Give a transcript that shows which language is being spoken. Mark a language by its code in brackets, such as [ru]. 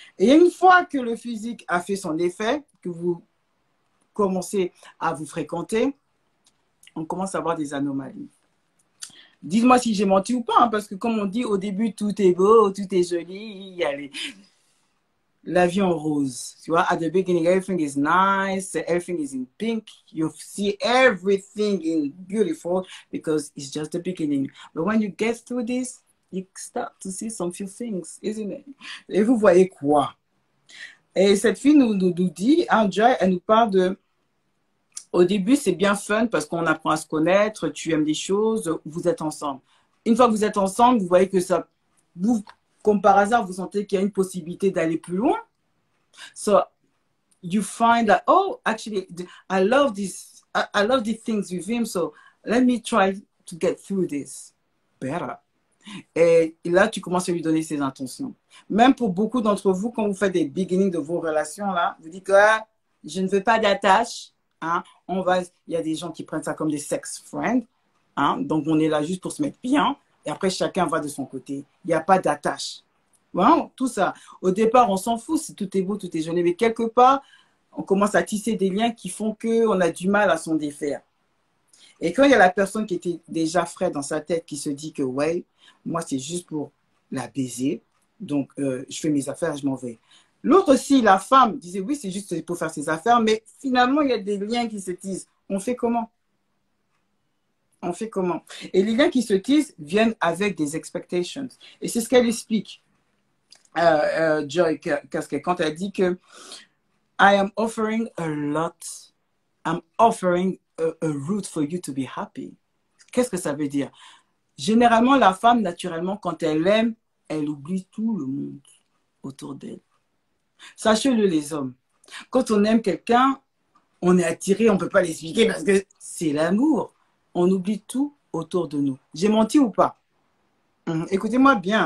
[fr] Et une fois que le physique a fait son effet, que vous commencez à vous fréquenter, on commence à avoir des anomalies. Dites-moi si j'ai menti ou pas, hein, parce que comme on dit, au début, tout est beau, tout est joli, il y a la vie en rose. Tu vois, [en] at the beginning, everything is nice, everything is in pink. You see everything in beautiful because it's just the beginning. But when you get through this, you start to see some few things, isn't it? [fr] Et vous voyez quoi? Et cette fille nous dit, hein, Joy, elle nous parle de... Au début, c'est bien fun parce qu'on apprend à se connaître, tu aimes des choses, vous êtes ensemble. Une fois que vous êtes ensemble, vous voyez que ça... Vous, comme par hasard, vous sentez qu'il y a une possibilité d'aller plus loin. [en] So, you find that, oh, actually, I love this. I love these things with him, so let me try to get through this better. [fr] Et là, tu commences à lui donner ses intentions. Même pour beaucoup d'entre vous, quand vous faites des beginnings de vos relations, là, vous dites que ah, je ne veux pas d'attache. Hein, il y a des gens qui prennent ça comme des sex friends. Hein, donc, on est là juste pour se mettre bien. Et après, chacun va de son côté. Il n'y a pas d'attache. Voilà, tout ça. Au départ, on s'en fout si tout est beau, tout est joli. Mais quelque part, on commence à tisser des liens qui font qu'on a du mal à s'en défaire. Et quand il y a la personne qui était déjà frais dans sa tête, qui se dit que, ouais, moi, c'est juste pour la baiser. Donc, je fais mes affaires, je m'en vais. L'autre aussi, la femme, disait, oui, c'est juste pour faire ses affaires. Mais finalement, il y a des liens qui se tissent. On fait comment? On fait comment? Et les liens qui se tissent viennent avec des expectations. Et c'est ce qu'elle explique, Joy Casquet, quand elle dit que [en] I am offering a lot. I'm offering a route for you to be happy. [fr] Qu'est-ce que ça veut dire? Généralement, la femme, naturellement, quand elle aime, elle oublie tout le monde autour d'elle. Sachez-le, les hommes. Quand on aime quelqu'un, on est attiré, on ne peut pas l'expliquer parce que c'est l'amour. On oublie tout autour de nous. J'ai menti ou pas? Écoutez-moi bien.